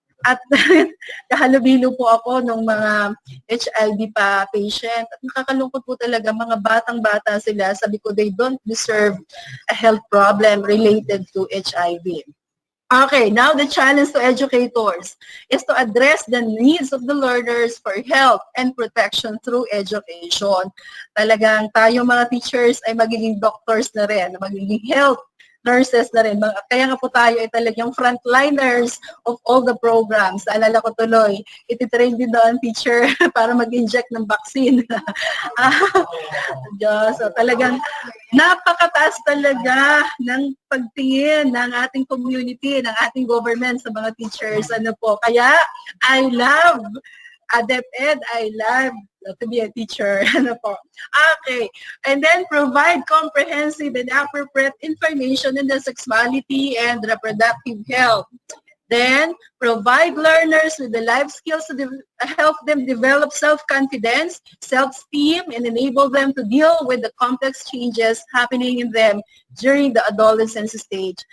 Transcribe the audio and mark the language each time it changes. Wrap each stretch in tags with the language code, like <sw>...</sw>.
<tl>At kahalubilo po ako ng mga HIV pa patient. At nakakalungkot po talaga, mga batang-bata sila. Sabi ko,</tl> <en>they don't deserve a health problem related to HIV. Okay, now the challenge to educators is to address the needs of the learners for health and protection through education.</en> <tl>Talagang tayo mga teachers ay magiging doctors na rin, magiging health nurses na rin. Kaya nga po tayo ay talagang</tl> <en>frontliners of all the programs.</en> <tl>Alala ko tuloy, ititrain din doon teacher para mag-inject ng vaccine. So talagang napakataas talaga ng pagtingin ng ating community, ng ating government sa mga teachers. Ano po?</tl> <en>Kaya I love DepEd, I love to be a teacher.</en> <tl>Ano po?</tl> <en>Okay. And then provide comprehensive and appropriate information in the sexuality and reproductive health. Then, provide learners with the life skills to help them develop self-confidence, self-esteem, and enable them to deal with the complex changes happening in them during the adolescence stage.</en>